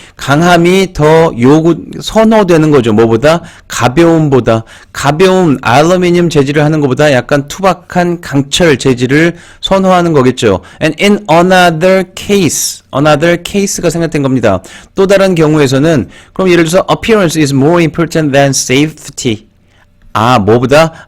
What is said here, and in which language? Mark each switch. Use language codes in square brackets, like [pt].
[ko] 강함이 더 선호되는 거죠. 뭐보다? 가벼움보다. 가벼운 알루미늄 재질을 하는 것보다 약간 투박한 강철 재질을 선호하는 거겠죠. [en] And in another case가 [ko] 생략된 겁니다. 또 다른 경우에서는 그럼 예를 들어서 [en] appearance is more important than safety. [ko] 뭐보다?